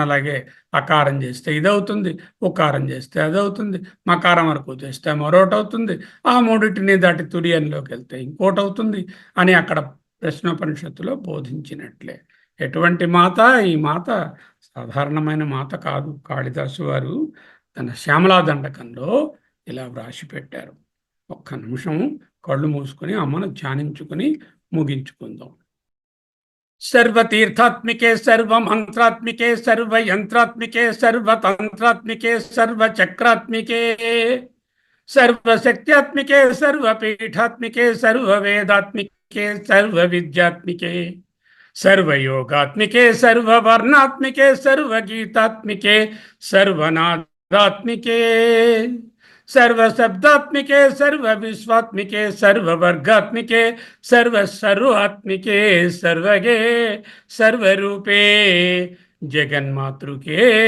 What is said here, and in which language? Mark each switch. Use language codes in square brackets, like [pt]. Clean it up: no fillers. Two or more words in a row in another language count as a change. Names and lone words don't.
[te] అలాగే అకారం చేస్తే ఇది అవుతుంది, ఉకారం చేస్తే అది అవుతుంది, మకారం వరకు చేస్తే మరొకటి అవుతుంది, ఆ మూడింటిని దాటి తుర్యంలోకి వెళ్తే ఇంకోటి అవుతుంది అని అక్కడ ప్రశ్నోపనిషత్తులో బోధించినట్లే. ఎటువంటి మాత? ఈ మాత సాధారణమైన మాత కాదు. కాళిదాసు వారు తన శ్యామలా దండకంలో ఇలా వ్రాసి పెట్టారు. ఒక్క నిమిషం కళ్ళు మూసుకొని అమ్మను ధ్యానించుకొని ముగించుకుందాం. [sa] सर्वतीर्थात्मिके सर्वमंत्रात्मिके सर्वयंत्रात्मिके सर्वतंत्रात्मिके सर्वचक्रात्मिके सर्वशक्त्यात्मिके सर्वपीठात्मिके सर्ववेदात्मिके सर्वविद्यात्मिके सर्वयोगात्मिके सर्ववर्णात्मिके सर्वगीतात्मिके सर्वनादात्मिके सर्वशब्दात्मिके सर्वविश्वात्मिके सर्ववर्गात्मिके सर्वसर्वात्मिके सर्वगे सर्वरूपे जगन्मातृके